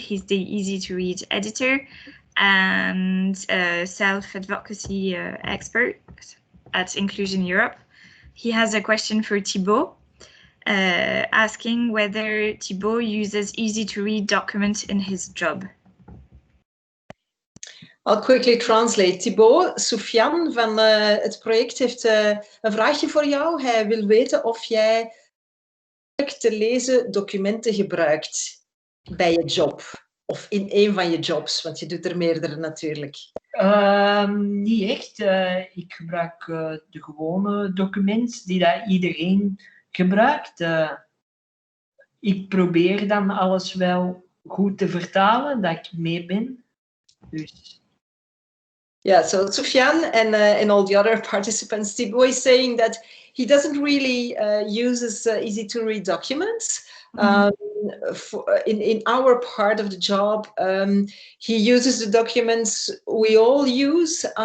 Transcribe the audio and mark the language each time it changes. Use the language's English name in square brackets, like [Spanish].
[English] He's the easy-to-read editor and self-advocacy expert at Inclusion Europe. He has a question for Thibaut, asking whether Thibaut uses easy-to-read documents in his job. I'll quickly translate. [Dutch] Thibaut, Soufiane van het project heeft een vraagje voor jou. Hij wil weten of jij te lezen documenten gebruikt bij je job. Of in een van je jobs, want je doet er meerdere natuurlijk. Niet echt. Ik gebruik de gewone documenten die dat iedereen gebruikt. Ik probeer dan alles wel goed te vertalen, dat ik mee ben. Dus... [English] Yeah, so Soufiane and all the other participants, Thibaut is saying that he doesn't really uses easy-to-read documents. In our part of the job, he uses the documents we all use.